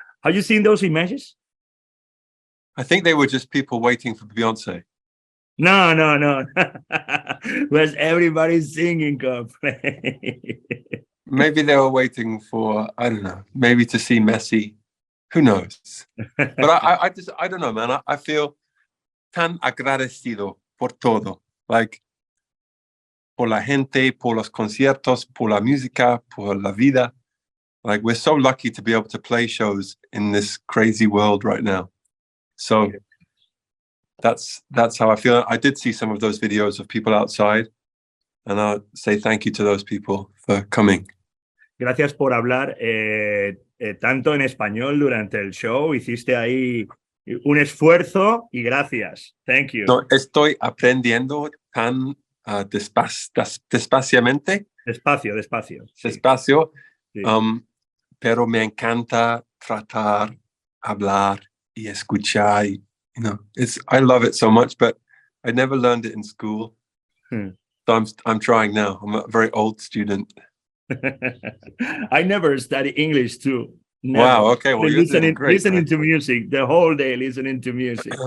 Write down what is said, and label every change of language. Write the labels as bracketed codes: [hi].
[en] Have you seen those images? I think they were just people waiting for Beyonce. No. Was everybody singing Coldplay? Maybe they were waiting for, I don't know, maybe to see Messi. Who knows? But I don't know, man. I feel [es] tan agradecido por todo. Like, por la gente, por los conciertos, por la música, por la vida. [en] Like, we're so lucky to be able to play shows in this crazy world right now. So that's how I feel. I did see some of those videos of people outside, and I'll say thank you to those people for coming. [es] Gracias por hablar tanto en español durante el show. Hiciste ahí un esfuerzo y gracias. [en] Thank you. [es] No, estoy aprendiendo tan despaciamente. Despacio. Sí. Despacio. Sí. Pero me encanta tratar, hablar y escuchar. [en] You know, I love it so much, but I never learned it in school. So I'm trying now. I'm a very old student. I never studied English too. Never. Wow. Okay. Well, you're doing great. Listening to music the whole day. Listening to music.